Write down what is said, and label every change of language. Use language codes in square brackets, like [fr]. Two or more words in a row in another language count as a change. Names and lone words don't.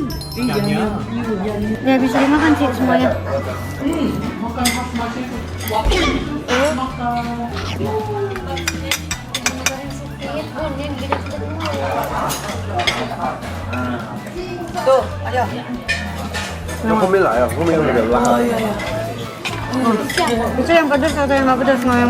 [id] Ya bisa dimakan sih semuanya. Tuh, ayo. [yue] 後面来啊，後面有冇人拉？ [id] Itu yang pedas atau yang nggak pedas mama?